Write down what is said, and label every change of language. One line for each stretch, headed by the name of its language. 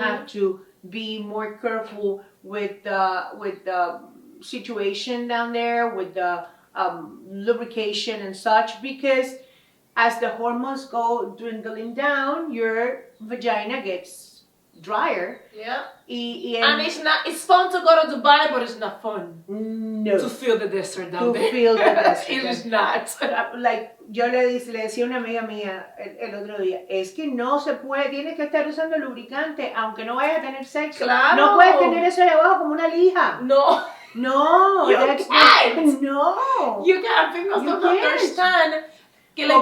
English: I have to be more careful with the situation down there, with the lubrication and such, because as the hormones go dwindling down, your vagina gets dryer. Yeah. And it's fun to go to Dubai, but it's not fun. No. To feel the desert down there. To feel the desert. It is not.
Spanish: Like, yo le decía a una amiga mía el otro día, es que no se puede, tienes que estar usando lubricante, aunque no vayas a tener sexo. Claro. No puedes tener eso ahí abajo como una lija. No. No.
English: You can't. No. You can't. Females don't understand
Spanish: que la